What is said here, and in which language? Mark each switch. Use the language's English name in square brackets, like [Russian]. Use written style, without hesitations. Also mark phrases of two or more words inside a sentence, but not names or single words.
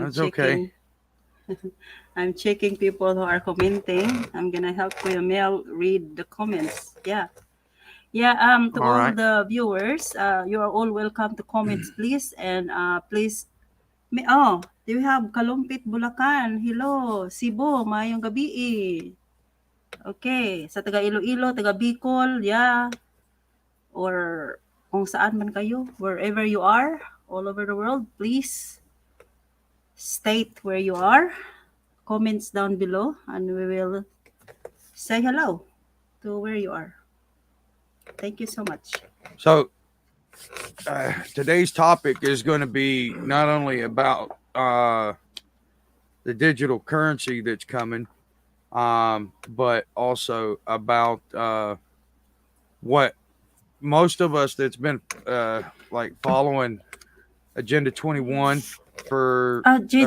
[English] that's okay. checking. I'm checking people who are commenting. I'm gonna help Kuya Mel read the comments. Yeah. Yeah, to All all right. the viewers, you are all welcome to comments, please. And please, oh, do you have Kalumpit, Bulacan? [Filipino] Hello, Cebu, [Hiligaynon] mayong gabi [Filipino] eh. Okay, sa taga Iloilo, taga Bicol, [English] yeah. [Filipino] Or kung saan man kayo, [English] wherever you are, all over the world, please state where you are. Comments down below, and we will say hello to where you are. Thank you so much. So today's topic is going to be not only about the digital currency that's coming, but also about what most of us that's been like following Agenda 21 for a few